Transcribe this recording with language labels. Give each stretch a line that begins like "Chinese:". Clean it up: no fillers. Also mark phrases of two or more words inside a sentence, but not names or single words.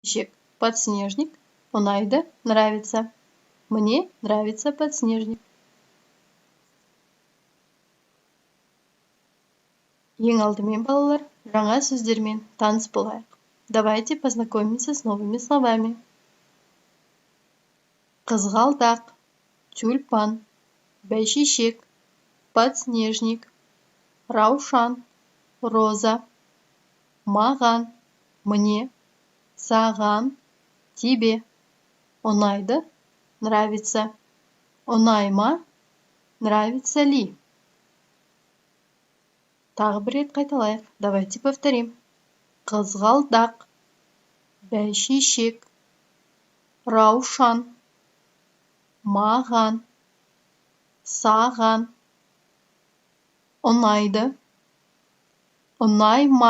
Kazakh: Бәйшешек, подснежник, ұнайды,
Russian: нравится. Мне нравится подснежник.
Kazakh: Ең алдымен, балалар, жаңа сөздермен таныс болайық.
Russian: Давайте познакомимся с новыми словами.
Kazakh: Қызғалдақ, тюльпан, бәйшешек, подснежник, раушан, роза, маған, мне, саған, тебе. Ұнайды,
Russian: нравится. Ұнайма, нравится ли?
Kazakh: Тағы бір рет қайталайық.
Russian: Давайте повторим.
Kazakh: Қызғалдақ, бәйшешек, раушан, маған, саған, ұнайды, ұнайма.